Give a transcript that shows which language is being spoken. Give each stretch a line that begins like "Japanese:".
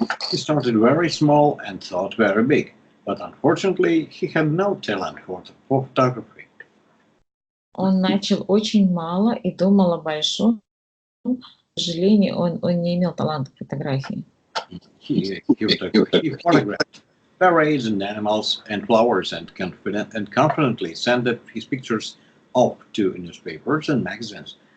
English: He started very small and thought very big, but unfortunately he had no talent for photography.
Russian: Он начал очень мало и думал о большом. К сожалению, он не имел таланта фотографии.
English: He photographed parades and animals and flowers and confidently sent his pictures off to newspapers and magazines.